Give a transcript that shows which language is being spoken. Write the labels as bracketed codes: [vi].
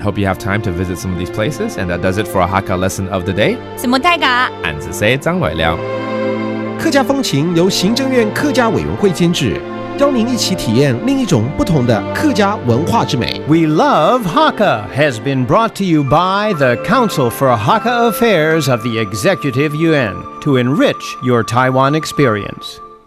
[en] Hope you have time to visit some of these places. And that does it for our Hakka lesson of the day. [zh] 什麼大家？俺是谁？張偉亮。客家风情由行政院客家委員會監製，邀您一起體驗另一種不同的客家文化之美。 [en] We Love Hakka has been brought to you by the Council for Hakka Affairs of the Executive Yuan to enrich your Taiwan experience.